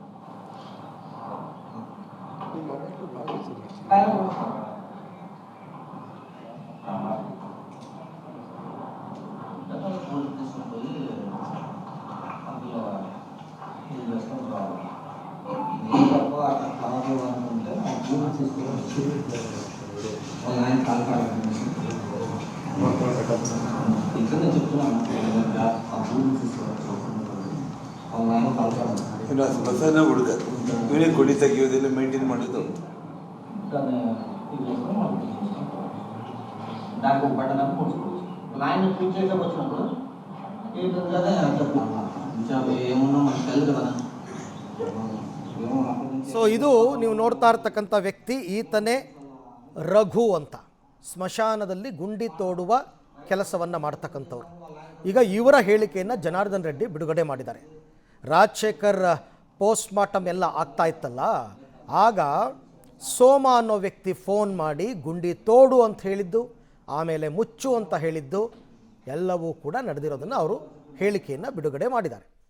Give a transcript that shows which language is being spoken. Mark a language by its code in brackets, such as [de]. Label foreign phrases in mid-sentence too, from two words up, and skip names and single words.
[te] తీసుకుపోయి అందులో ఇది వేసుకొని రావాలి. తప్ప అక్కడ కావాలి అనుకుంటే ఆ భూమి తీసుకుని వాళ్ళ ఆయన కాల్కాడాలి. ఇక్కడ నేను చెప్తున్నాను ఆ భూమి తీసుకోవాలి వాళ్ళ ఆయన కాల్కాడాలి. [kn] ಇನ್ನು ಸ್ಮಶಾನ ಹುಡುಗ ಇವನೇ ಕುಡಿ ತೆಗೆಯೋದೆಲ್ಲ ಮೇಂಟೈನ್ ಮಾಡೋದು. [te] దానికి ఒక బట్ట దాకా పోసుకోవచ్చు. ఆయన పూజ చేసే వచ్చినప్పుడు ఏంటంటే చెప్పు ఏమున్నా మనకు తెలియదు కదా. [kn] ಸೊ ಇದು ನೀವು ನೋಡ್ತಾ ಇರ್ತಕ್ಕಂಥ ವ್ಯಕ್ತಿ ಈತನೇ ರಘು ಅಂತ, ಸ್ಮಶಾನದಲ್ಲಿ ಗುಂಡಿ ತೋಡುವ ಕೆಲಸವನ್ನು ಮಾಡ್ತಕ್ಕಂಥವ್ರು. ಈಗ ಇವರ ಹೇಳಿಕೆಯನ್ನು ಜನಾರ್ದನ್ ರೆಡ್ಡಿ ಬಿಡುಗಡೆ ಮಾಡಿದ್ದಾರೆ. ರಾಜಶೇಖರ್ ಪೋಸ್ಟ್ಮಾರ್ಟಮ್ ಎಲ್ಲ ಆಗ್ತಾ ಇತ್ತಲ್ಲ, ಆಗ ಸೋಮ ಅನ್ನೋ ವ್ಯಕ್ತಿ ಫೋನ್ ಮಾಡಿ ಗುಂಡಿ ತೋಡು ಅಂತ ಹೇಳಿದ್ದು, ಆಮೇಲೆ ಮುಚ್ಚು ಅಂತ ಹೇಳಿದ್ದು ಎಲ್ಲವೂ ಕೂಡ ನಡೆದಿರೋದನ್ನು ಅವರು ಹೇಳಿಕೆಯನ್ನು ಬಿಡುಗಡೆ ಮಾಡಿದ್ದಾರೆ.